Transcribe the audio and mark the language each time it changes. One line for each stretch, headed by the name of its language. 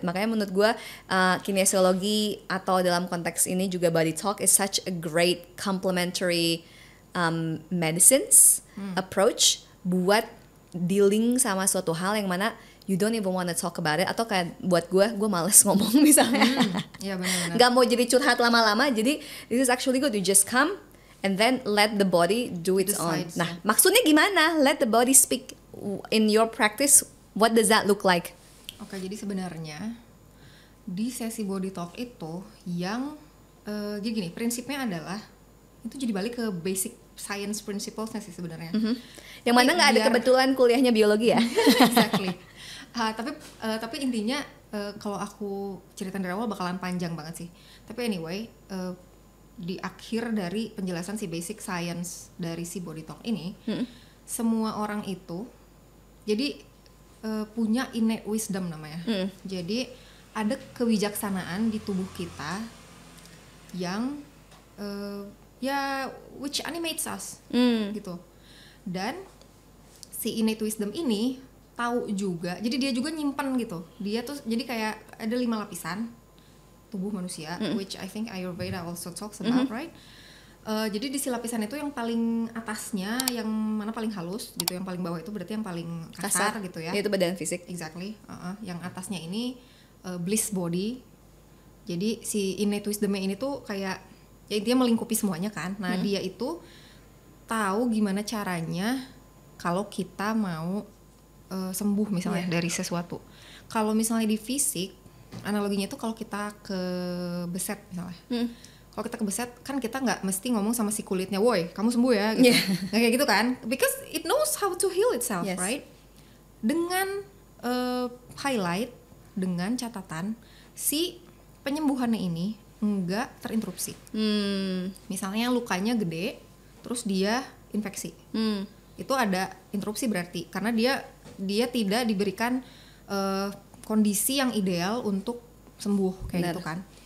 Indonesian: Makanya menurut gue kinesiologi atau dalam konteks ini juga body talk
English: is such a great complementary medicines approach
Indonesian: buat dealing sama suatu hal yang mana
English: you don't even wanna talk about it,
Indonesian: atau kayak buat gue males ngomong misalnya. Iya benar-benar. Gak mau jadi curhat lama-lama, jadi
English: this is actually good, you just come and then let the body do its own.
Indonesian: Nah, maksudnya gimana?
English: Let the body speak in your practice. What does that look like?
Indonesian: Oke, jadi sebenarnya di sesi body talk itu yang jadi gini, prinsipnya adalah itu jadi balik ke basic science principles-nya sih sebenarnya. Yang mana nggak ada kebetulan kuliahnya biologi ya?
English: Exactly.
Indonesian: Tapi intinya kalau aku ceritain dari awal bakalan panjang banget sih. Tapi anyway, di akhir dari penjelasan si basic science dari si body talk ini, semua orang itu jadi punya innate wisdom namanya. Jadi ada kebijaksanaan di tubuh kita yang ya
English: which animates us
Indonesian: gitu. Dan si innate wisdom ini tahu juga, jadi dia juga nyimpen gitu. Dia tuh jadi kayak ada 5 lapisan tubuh manusia,
English: which I think Ayurveda also talks about, right?
Indonesian: Jadi di si lapisan itu yang paling atasnya, yang mana paling halus gitu, yang paling bawah itu berarti yang paling kasar gitu ya. Itu badan fisik. Exactly. Yang atasnya ini bliss body. Jadi si innate wisdom-nya ini tuh kayak ya intinya melingkupi semuanya kan. Nah dia itu tahu gimana caranya kalau kita mau sembuh misalnya dari sesuatu. Kalau misalnya di fisik, analoginya tuh kalau kita kebeset misalnya. Kalau kita kebeset kan kita nggak mesti ngomong sama si kulitnya, woi kamu sembuh ya gitu. Nggak kayak gitu kan,
English: because it knows how to heal itself, right?
Indonesian: Dengan highlight, dengan catatan si penyembuhannya ini nggak terinterupsi. Misalnya lukanya gede terus dia infeksi, itu ada interupsi berarti karena dia tidak diberikan kondisi yang ideal untuk sembuh kayak gitu kan.